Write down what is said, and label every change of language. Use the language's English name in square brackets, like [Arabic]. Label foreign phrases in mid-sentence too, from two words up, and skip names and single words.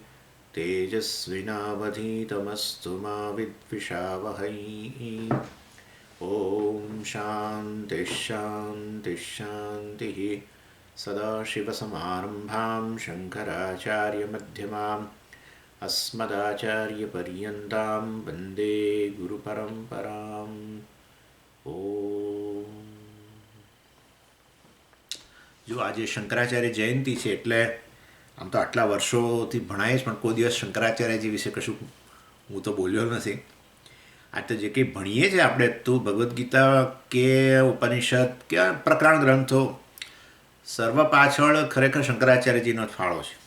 [Sanskrit] तेजस्विनावधीतमस्तु मा विद्विषावहै ॐ शान्तिः शान्तिः शान्तिः सदाशिवसमारम्भां शङ्कराचार्यमध्यमाम् अस्मदाचार्यपर्यन्तां वन्दे गुरुपरम्पराम् ઓમ. [Gujarati] જો આજે શંકરાચાર્ય જયંતિ છે એટલે આમ તો આટલા વર્ષોથી ભણાય જ પણ કોઈ દિવસ શંકરાચાર્યજી વિશે કશું હું તો બોલ્યો નથી. આ તો જે કંઈ ભણીએ છીએ આપણે તો ભગવદ્ ગીતા કે ઉપનિષદ કે પ્રકરણ ગ્રંથો સર્વ પાછળ ખરેખર શંકરાચાર્યજીનો જ ફાળો છે.